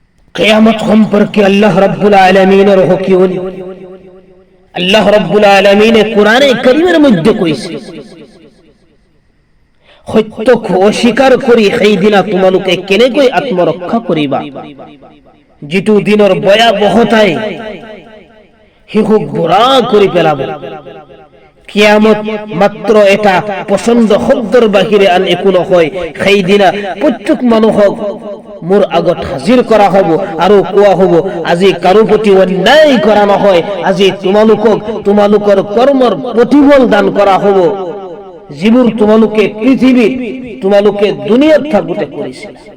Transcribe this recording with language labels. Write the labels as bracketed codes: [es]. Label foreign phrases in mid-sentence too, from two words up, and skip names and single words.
[bn] কিয়ামত সম্পর্কে আল্লাহ রাব্বুল আলামিনের হুকুম আল্লাহ রাব্বুল আলামিন কোরআনে কারীমের মধ্যে কইছে [as] সত্যক অস্বীকার কৰি সেই দিনা তোমালোকে কেনেকৈ আত্মৰক্ষা কৰিবা যেটো দিনৰ ভয়াবহতাই হিহুক বুঢ়া কৰি পেলাব কিয়ামত মাত্ৰ এটা পছন্দ শব্দৰ বাহিৰে আন একো নহয় সেই দিনা প্ৰত্যেক মানুহক মোৰ আগত হাজিৰ কৰা হ'ব আৰু কোৱা হ'ব আজি কাৰো প্ৰতি অন্যায় কৰা নহয় আজি তোমালোকৰ কৰ্মৰ প্ৰতিফল দান কৰা হ'ব যিবোৰ তোমালোকে পৃথিৱীত তোমালোকে দুনিয়াত থাকোতে কৰিছিল